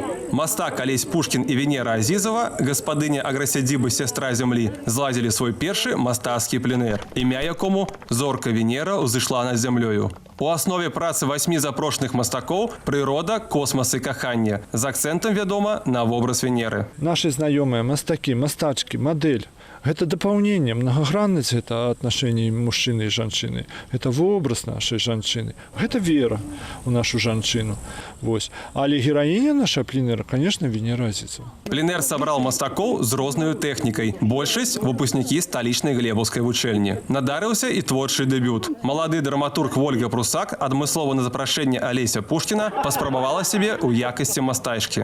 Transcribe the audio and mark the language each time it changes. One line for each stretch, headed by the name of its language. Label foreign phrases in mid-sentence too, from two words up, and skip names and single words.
Belarusian: Мастак Алесь Пушкін і Венера Азізова, гаспадыня аграсядзібы сястра зямлі, зладзілі свой першы мастацкі пленэр, імя якому «Зорка Венера ўзышла над зямлёю». У аснове працы 8 запрошаных мастакоў прырода, космас і каханне. З акцэнтам, вядома, на вобраз Венеры.
Russian: Наши знакомые
Belarusian: мастаки, мастачки,
Russian: модель. Это дополнение, многогранность это отношений мужчины и женщины. Это образ нашей женщины. Это вера у нашу женщину. Вот. Але героиня наша пленера, конечно, Венера Азізова.
Belarusian: Пленэр сабрал мастакоў з рознаю тэхнікай. Большасць выпускнікі сталічнай глебаўскай вучэльні. Надарыўся і творчы дэбют. Малады драматург Вольга Прусак, адмыслова на запрашэнне Алеся Пушкіна, паспрабавала сябе ў якасці мастачкі.